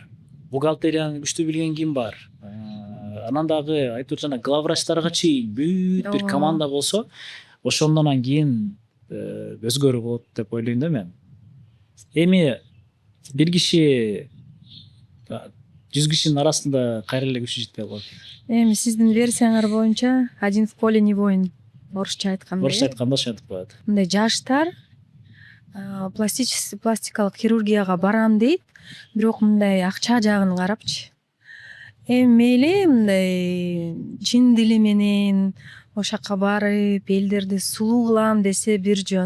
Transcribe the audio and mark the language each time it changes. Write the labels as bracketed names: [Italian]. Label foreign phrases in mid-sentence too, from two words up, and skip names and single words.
[Kyrgyz] Бухгалтерияны күчтүү билген ким бар? Анан дагы айтып жана главврачтарга чейин бүт бир команда болсо, ошондон кийин өзгөрүү болот деп ойлойм да мен. Эми бир киши 100 кишинин арасында кайра эле күчү жетпей калат. Эми сиздин версияңар боюнча [Russian] один в поле не воин. [Kyrgyz] Орусча айтканда. Орусча айтканда ошентип коет. Мындай жаштар пластикалык хирургияга барам дейт, бирок мындай акча жагын карапчы. Эми мейли мындай чын дили менен ошол жака барып элдерди сулуу кылам десе бир жөн.